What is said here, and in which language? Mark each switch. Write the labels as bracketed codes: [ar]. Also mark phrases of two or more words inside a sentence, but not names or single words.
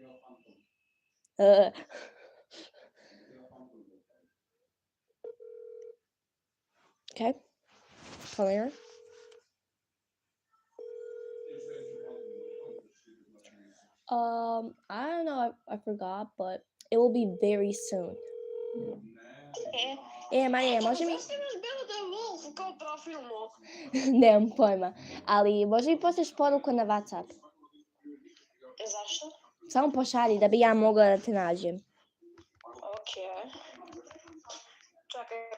[en] Okay, calling her. I don't know, I forgot, but it will be very soon. [sr] Marija, može mi... Zašto imaš Bela Wolf kao profilno? Nemam pojma, ali može mi pošliš poruku na WhatsApp? Zašto? Samo pošalji da bi ja mogla da te nađem. Ok. Čekaj.